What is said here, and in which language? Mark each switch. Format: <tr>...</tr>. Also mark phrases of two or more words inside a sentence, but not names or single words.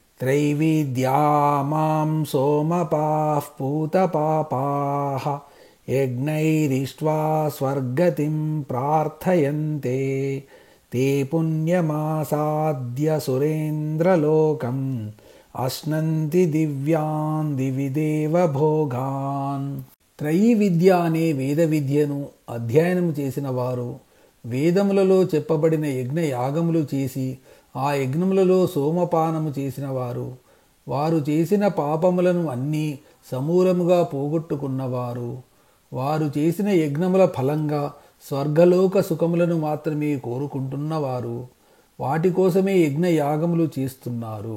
<sa>त्रैविद्या मां सोमपाः पूतपापाः यज्ञैरिष्ट्वा स्वर्गतिं प्रार्थयन्ते ते पुण्यमासाद्य सुरेन्द्रलोकम् అశ్నంతి దివ్యాన్ దివి దేవ భోగాన్.</sa> <te>త్రయీ విద్య అనే వేద విద్యను అధ్యయనం చేసిన వారు వేదములలో చెప్పబడిన యజ్ఞ యాగములు చేసి ఆ యజ్ఞములలో సోమపానము చేసిన వారు చేసిన పాపములను అన్నీ సమూలముగా పోగొట్టుకున్నవారు, వారు చేసిన యజ్ఞముల ఫలంగా స్వర్గలోక సుఖములను మాత్రమే కోరుకుంటున్నవారు, వాటి కోసమే యజ్ఞ యాగములు చేస్తున్నారు.</te>